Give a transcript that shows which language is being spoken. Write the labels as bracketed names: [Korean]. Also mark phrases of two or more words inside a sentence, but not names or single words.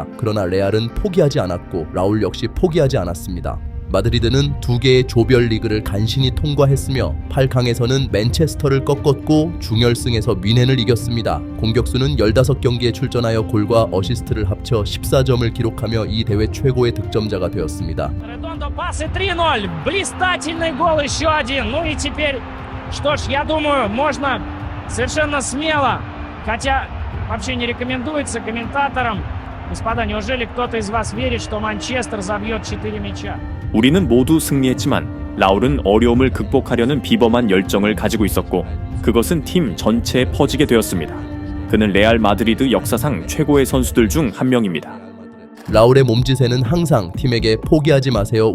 [Korean] 그러나 레알은 포기하지 않았고 라울 역시 포기하지 않았습니다. 마드리드는 2개의 조별리그를 간신히 통과했으며 8강에서는 맨체스터를 꺾었고 중결승에서 뮌헨을 이겼습니다. 공격수는 15경기에 출전하여 골과 어시스트를 합쳐 14점을 기록하며 이 대회 최고의 득점자가 되었습니다. [Russian] Редондо, пас и 3-0. Блистательный гол еще один. Ну и теперь, что ж, я думаю, можно совершенно смело, хотя вообще не рекомендуется комментаторам. Господа, неужели кто-то из вас верит, что Манчестер забьет 4 мяча? [Korean] 우리는 모두 승리했지만 라울은 어려움을 극복하려는 비범한 열정을 가지고 있었고 그것은 팀 전체에 퍼지게 되었습니다. 그는 레알 마드리드 역사상 최고의 선수들 중 한 명입니다. 라울의 몸짓에는 항상 팀에게 포기하지 마세요.